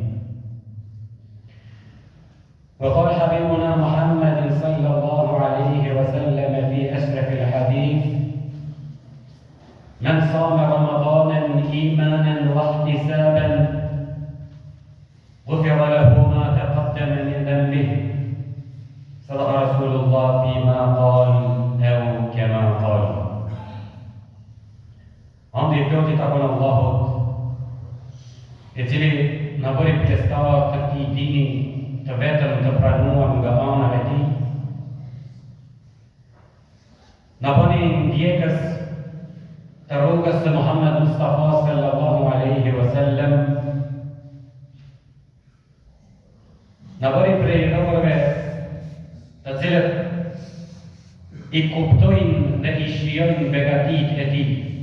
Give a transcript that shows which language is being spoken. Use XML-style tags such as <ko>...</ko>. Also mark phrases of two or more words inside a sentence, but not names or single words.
<ar>وقال حبيبنا محمد صلى الله عليه وسلم في أشرف الحديث من صام رمضانا إيمانا واحتسابا غفر له ما تقدم من ذنبه. صدق رسول الله فيما قال أو كما قال.</ar> <sq>Andi i plotit takon Allahut, i cili na bëri pjesëtar të këtij dini të vetëm të pranuar nga ana e tij, na bëni ndjekës të rrugës të Muhammed Mustafa</sq> <ar>صلى الله عليه وسلم,</ar> <sq>na bëri prej robërve të cilët i kuptojnë dhe i shijojnë begatitë e tij.</sq>